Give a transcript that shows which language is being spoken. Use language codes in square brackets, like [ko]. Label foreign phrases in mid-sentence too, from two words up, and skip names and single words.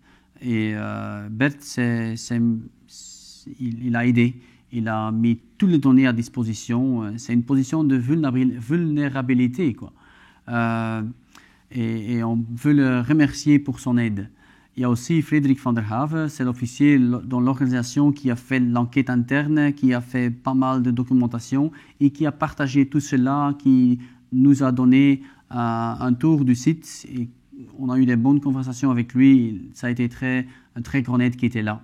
[fr] Et Bert, il a aidé. Il a mis toutes les données à disposition. C'est une position de vulnérabilité, quoi. Et on veut le remercier pour son aide. Il y a aussi Frederik van der Have, c'est l'officier dans l'organisation qui a fait l'enquête interne, qui a fait pas mal de documentation et qui a partagé tout cela, qui nous a donné un tour du site. Et on a eu des bonnes conversations avec lui. Ça a été un très grand aide qui était là.